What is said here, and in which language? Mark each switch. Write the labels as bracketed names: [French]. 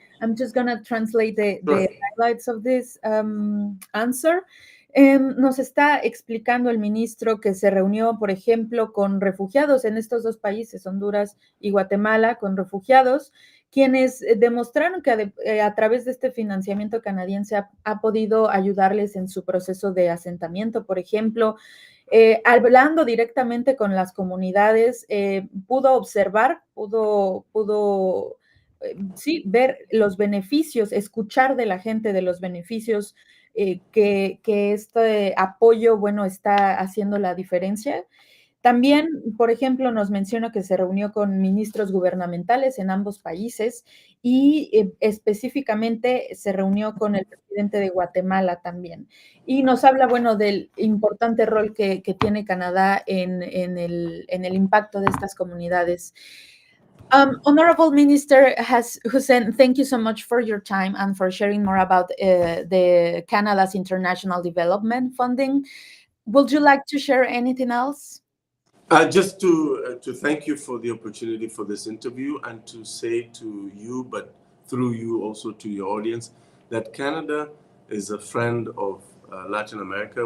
[English] I'm just going to translate the highlights of this answer. [Spanish] Nos está explicando el ministro que se reunió, por ejemplo, con refugiados en estos dos países, Honduras y Guatemala, con refugiados, quienes demostraron que a través de este financiamiento canadiense ha podido ayudarles en su proceso de asentamiento. Por ejemplo, hablando directamente con las comunidades, pudo observar, pudo sí, ver los beneficios, escuchar de la gente de los beneficios que este apoyo, bueno, está haciendo la diferencia. También, por ejemplo, nos menciona que se reunió con ministros gubernamentales en ambos países y específicamente se reunió con el presidente de Guatemala también. Y nos habla, bueno, del importante rol que tiene Canadá en el impacto de estas comunidades. [English] Honorable Minister Hussen, thank you so much for your time and for sharing more about the Canada's international development funding. Would you like to share anything else? Just to thank you for the opportunity for this interview, and to say to you, but through you also to your audience, that Canada is a friend of Latin America.